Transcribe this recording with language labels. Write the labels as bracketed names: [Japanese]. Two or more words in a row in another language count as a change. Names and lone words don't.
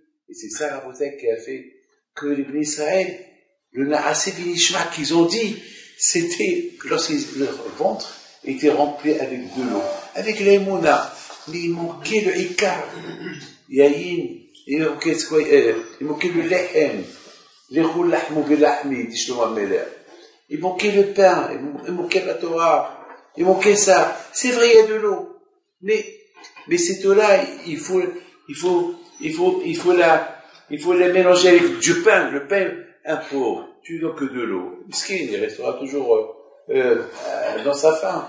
[French] Et c'est ça, Rabotai, qui a fait que les Bnei Israël, le [Hebrew] נעשה ונשמע [French] qu'ils ont dit, c'était lorsque leur ventre était rempli avec de l'eau, avec l'émouna. Mais il manquait le écart. Yahin, il manquait le lehem. [Hebrew] לכו לחמו בלחמי, [French] dit Shlomo Ameler. Il manquait le pain, il manquait la Torah, il manquait ça. C'est vrai, il y a de l'eau. Mais cette eau-là, il faut la mélanger avec du pain. Le pain, un pauvre, tu n'as que de l'eau. Miskin, il restera toujours dans sa faim.